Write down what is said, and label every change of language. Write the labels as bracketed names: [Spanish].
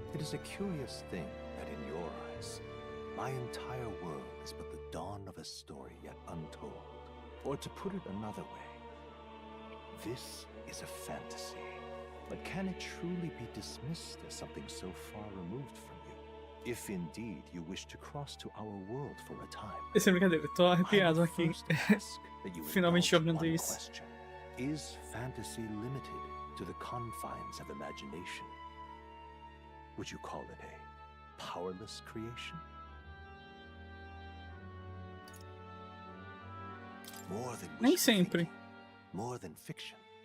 [English] It is a curious thing that in your eyes, my entire world is but the dawn of a story yet untold. Or to put it another way, this is a fantasy. But can it truly be dismissed as something so far removed from you? If indeed you wish to cross to our world for a time. [Portuguese] Essa é brincadeira, tô arrepiado aqui. Finalmente jogando isso. [English] Question. Is fantasy limited to the confines of imagination? Would you call it a powerless creation? More than [Portuguese] Nem sempre. [English] More than fiction.